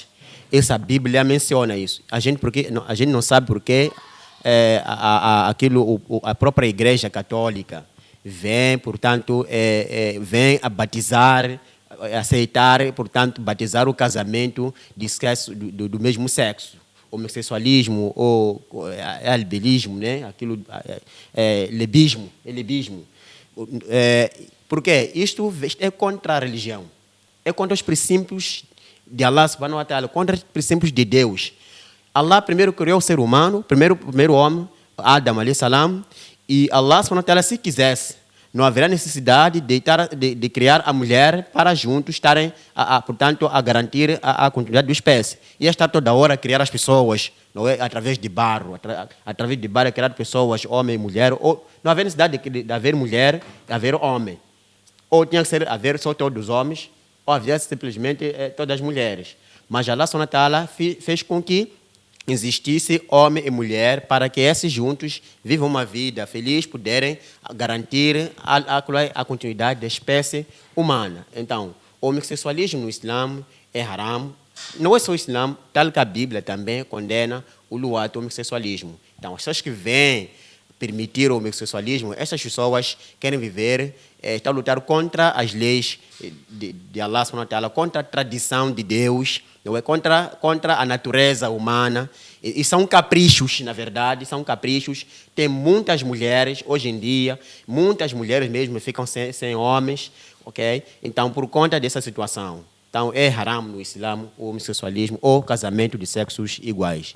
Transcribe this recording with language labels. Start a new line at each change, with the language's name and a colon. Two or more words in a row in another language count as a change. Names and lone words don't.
Portuguese: Essa Bíblia menciona isso. A gente não sabe porque a própria Igreja Católica vem, portanto, vem a batizar, aceitar, portanto, batizar o casamento do mesmo sexo. Homossexualismo ou albilismo, né? Aquilo, lebismo. Porque isto é contra a religião. é contra os princípios de Allah
Arabic: سبحانه وتعالى,
Portuguese: contra os princípios de Deus. Allah primeiro criou o ser humano, primeiro homem, Adam
Arabic: عليه السلام,
Portuguese: e Allah
Arabic: سبحانه وتعالى,
Portuguese: se quisesse, não haverá necessidade de criar a mulher para juntos estarem, portanto, a garantir a continuidade da espécie. Ia estar toda hora a criar as pessoas, não é? Através de barro, através de barro, criar pessoas, homem e mulher. Ou, não havia necessidade de haver mulher, de haver homem. Ou tinha que haver só todos os homens, ou havia simplesmente todas as mulheres. Mas Allah
Arabic: سبحانه وتعالى
Portuguese: fez com que existisse homem e mulher para que esses juntos vivam uma vida feliz, puderem garantir a continuidade da espécie humana. Então, o homossexualismo no Islã é haram. Não é só o Islã, tal que a Bíblia também condena o ato homossexualismo. Então, as pessoas que vêm permitir o homossexualismo, essas pessoas querem viver, estão a lutar contra as leis de Allah
Arabic: سبحانه وتعالى,
Portuguese: contra a tradição de Deus, não é? Contra a natureza humana. E são caprichos, na verdade, são caprichos. Tem muitas mulheres, hoje em dia, muitas mulheres mesmo ficam sem homens, ok? Então, por conta dessa situação, então, é haram no Islã o homossexualismo ou casamento de sexos iguais.